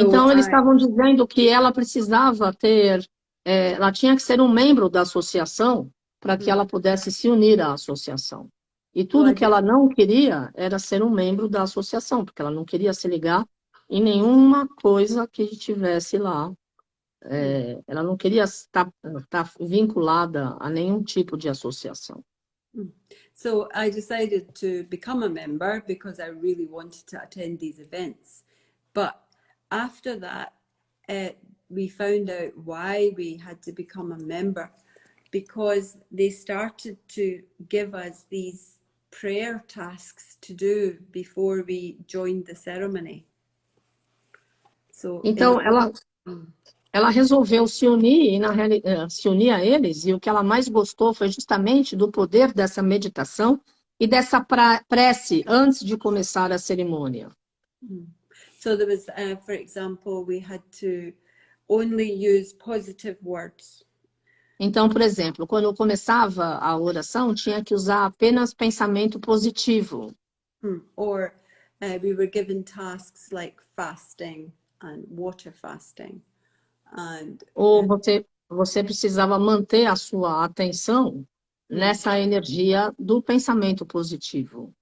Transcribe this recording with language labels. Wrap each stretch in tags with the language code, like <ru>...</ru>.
<pt>então eles estavam dizendo que ela precisava ter, ela tinha que ser um membro da associação para que ela pudesse se unir à associação. E tudo que ela não queria era ser um membro da associação, porque ela não queria se ligar em nenhuma coisa que tivesse lá. Ela não queria estar vinculada a nenhum tipo de associação.</pt> <en>So I decided to become a member because I really wanted to attend these events. But after that, we found out why we had to become a member, because they started to give us these prayer tasks to do before we joined the ceremony. So</en> <pt>então ela resolveu se unir e se unir a eles, e o que ela mais gostou foi justamente do poder dessa meditação e dessa prece antes de começar a cerimônia.</pt> <en>So there was, for example, we had to only use positive words.</en> <pt>Então, por exemplo, quando começava a oração, tinha que usar apenas pensamento positivo.</pt> <en>Or we were given tasks like fasting and water fasting.</en> <pt>Ou você precisava manter a sua atenção nessa energia do pensamento positivo.</pt>